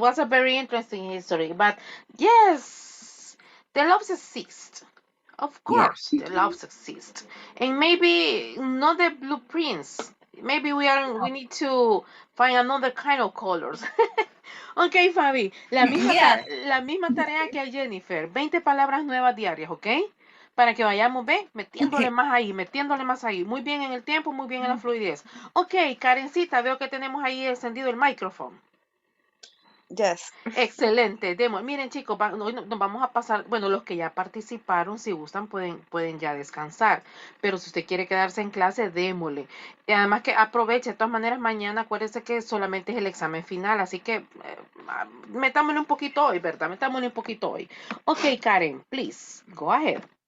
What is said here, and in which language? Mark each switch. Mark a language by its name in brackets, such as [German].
[English] very interesting history, but yes, the loves exist. Of Yeah. course, the loves exist, and maybe not the blueprints. Maybe we need to find another kind of colors. Ok, Fabi, Yeah. [Spanish] la misma tarea que a Jennifer, 20 palabras nuevas diarias, ¿ok? Para que vayamos, ve, [English] Okay. [Spanish] metiéndole más ahí. Muy bien en el tiempo, muy bien en la fluidez. Ok, Karencita, veo que tenemos ahí encendido el micrófono. [English] Yes. [Spanish] Excelente, demo. Miren chicos, hoy nos vamos a pasar, bueno, los que ya participaron, si gustan, pueden ya descansar, pero si usted quiere quedarse en clase, démosle. Y además que aproveche, de todas maneras, mañana acuérdese que solamente es el examen final, así que metámosle un poquito hoy, ¿verdad? Metámosle un poquito hoy. [English] Ok, Karen, please, go ahead.